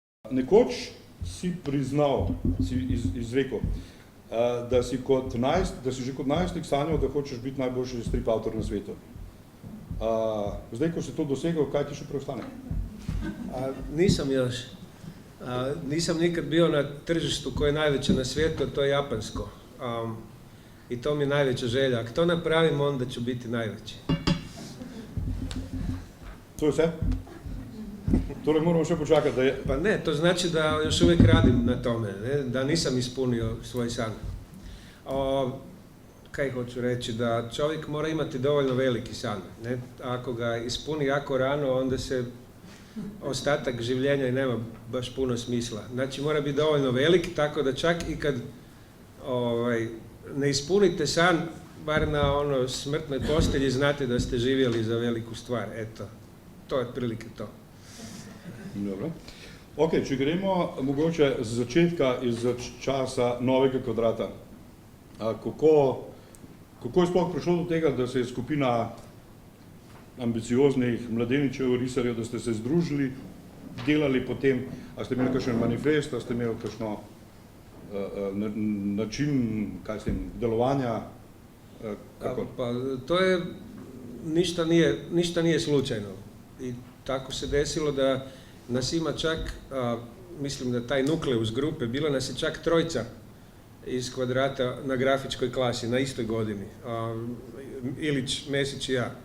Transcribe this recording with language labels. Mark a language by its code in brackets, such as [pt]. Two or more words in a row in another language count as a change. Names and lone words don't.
[sl] Nekoč si priznal, si izrekel, da si že kot najstnik sanjal, da hočeš biti najboljši strip avtor na svetu. Zdaj, ko si to dosegel, kaj ti še preostane? [hr] Nisam još. Nisam nikad bio na tržištu koje je najveće na svijetu, to je japansko. I to mi je najveća želja. Ako to napravim, onda ću biti najveći. To je sve? [sl] Torej moramo še počakati, da je... [hr] Pa ne, to znači da još uvijek radim na tome, ne? Da nisam ispunio svoj san. Kaj hoću reći, da čovjek mora imati dovoljno veliki san. Ne? Ako ga ispuni jako rano, onda se ostatak življenja i nema baš puno smisla. Znači mora biti dovoljno velik, tako da čak i kad ne ispunite san, bar na smrtnoj postelji, znate da ste živjeli za veliku stvar. Eto, to je otprilike to. [sl] Dobro. Ok, če gremo mogoče z začetka, iz časa Novega kvadrata. Kako je sploh prišlo do tega, da se je skupina ambicioznih mladeničev, risarjev, da ste se združili, delali potem, a ste imeli kakšen manifest, a ste imeli kakšno način, kaj s tem, delovanja? [hr] Pa to je, ništa nije slučajno. I tako se desilo da nas ima čak, mislim da taj nukleus grupe, bila nas je čak 3 iz Kvadrata na grafičkoj klasi, na istoj godini. Ilić, Mesić i ja.